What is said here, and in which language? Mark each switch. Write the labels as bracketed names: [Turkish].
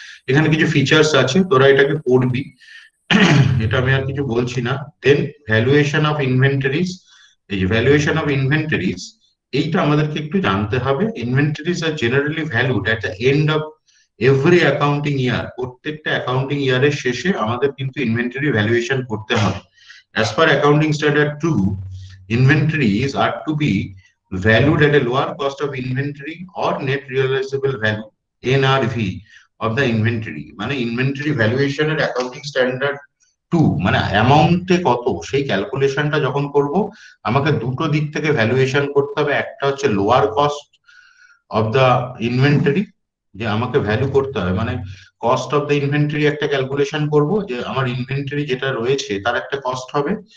[Bangla] এখানে কিছু ফিচার্স আছে, তোরা এটাকে পড়বি, এটা আমি আর কিছু বলছি না। দেন ভ্যালুয়েশন অফ ইনভেন্টরিজ, এই যে ভ্যালুয়েশন অফ ইনভেন্টরিজ, এইটা আমাদেরকে একটু জানতে হবে। [English] inventories are generally valued at the end of every accounting year, [Bangla] প্রত্যেকটা অ্যাকাউন্টিং ইয়ারের শেষে আমাদের কিন্তু ইনভেন্টরি ভ্যালুয়েশন করতে হবে। [English] As per accounting standard 2, inventories are to be valued at a lower cost of inventory or net realizable value, NRV, of the inventory। [Bangla] মানে inventory ভ্যালুয়েশনের accounting standard 2 মানে অ্যামাউন্টে কত, সেই ক্যালকুলেশনটা যখন করব আমাকে দুটো দিক থেকে ভ্যালুয়েশন করতে হবে। একটা হচ্ছে lower cost of the inventory, যে আমাকে ভ্যালু করতে হবে, মানে কস্ট অফ দ্য ইনভেন্টরি একটা ক্যালকুলেশন করব, যে আমার ইনভেন্টরি যেটা রয়েছে তার একটা কস্ট হবে।